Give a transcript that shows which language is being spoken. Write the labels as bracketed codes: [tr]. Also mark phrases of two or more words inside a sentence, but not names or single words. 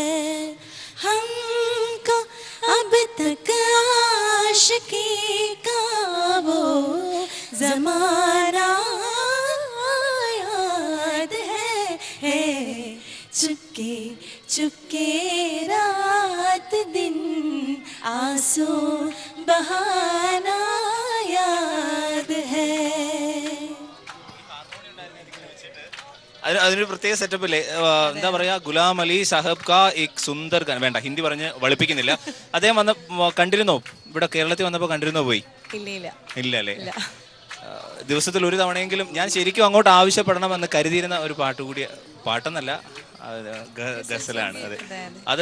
[hi] हमको अब तक आशिकी का वो ज़माना चुपके चुपके रात दिन आंसू बहाना याद है. [ml] അതിനൊരു പ്രത്യേക സെറ്റപ്പ് ഇല്ലേ? എന്താ പറയാ, [hi] गुलाम अली साहब का एक सुंदर गाना. [ml] വേണ്ട, ഹിന്ദി പറഞ്ഞ് വളിപ്പിക്കുന്നില്ല. അദ്ദേഹം കണ്ടിരുന്നോ? ഇവിടെ കേരളത്തിൽ വന്നപ്പോ കണ്ടിരുന്നോ? പോയി ഇല്ല അല്ലേ? ദിവസത്തിൽ ഒരു തവണയെങ്കിലും ഞാൻ ശരിക്കും അങ്ങോട്ട് ആവശ്യപ്പെടണമെന്ന് കരുതിയിരുന്ന ഒരു പാട്ടെന്നല്ല, ഗസലാണ് അത്.